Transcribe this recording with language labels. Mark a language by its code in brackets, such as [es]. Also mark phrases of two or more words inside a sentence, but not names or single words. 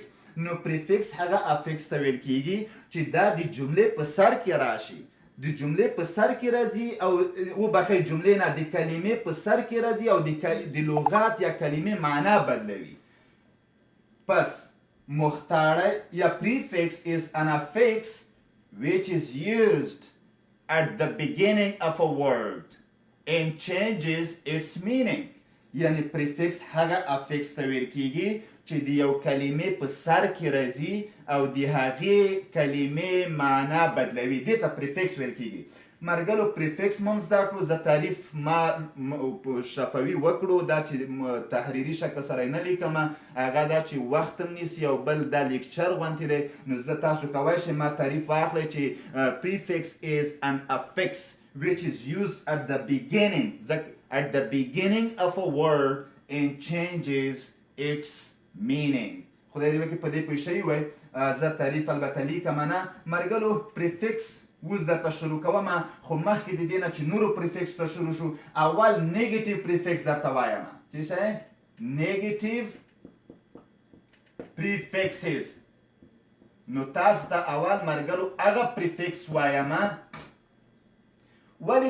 [ps] نو پریفکس هغه افکس ته ویل کیږي چې دا د جملې په سر کې راشي، د جملې په سر کې راځي او وبخئ جملې نه د کلمې په سر کې راځي او د لغات یا کلمې معنا بدلوي. پس مختاړی یا [en] prefix is an affix which is used at the beginning of a word and changes its meaning. [ps] یعنی prefix هغه affix ته ویل کیږي چې د یو کلمې په سر کې راځي او د هغې کلمې معنا بدلوي، دې ته prefix ویل کیږي. ملګرو پریفکس مونږ زده کړو، زه تعریف ما شفوي وکړو، دا چې تحریري شکل سره یې نه لیکمه، هغه دا چې وخت هم نیسي او بل دا لیکچر غوندې دی. نو زه تاسو کولی شئ ما تعریف واخلئ چې [en] prefix is an affix which is used at the beginning of a word and changes its meaning. [ps] خدای دې وکړي په دې پوه شوي وئ. زه تعریف البته لیکم نه. ملګرو پریفکس اوس درته شروع کوم خو مخکې د دې نه چې نورو پریفکس ته شروع شو اول [en] negative prefix [ps] درته وایم چې شی [en] negative prefixes [ps] نو تاسو ته اول مرګلو هغه پریفکس وایم ولې